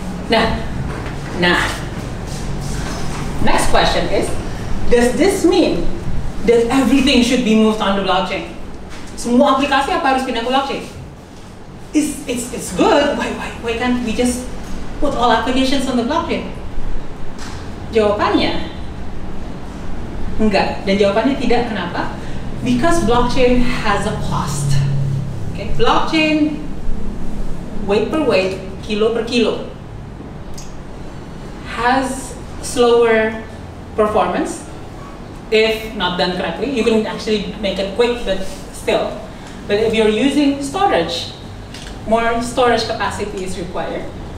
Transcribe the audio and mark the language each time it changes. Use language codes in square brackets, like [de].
[en] Nah. Next question is, does this mean that everything should be moved on the blockchain? [id] Semua aplikasi apa harus pindah ke blockchain? [en] It's good. Why can't we just put all applications on the blockchain? [id] Jawabannya enggak. Dan jawabannya tidak. Kenapa? [en] Because blockchain has a cost. Okay? Blockchain, weight per weight, kilo per kilo, has slower performance if not done correctly. You can actually make it quick, but still. But if you're using storage, more storage capacity is required.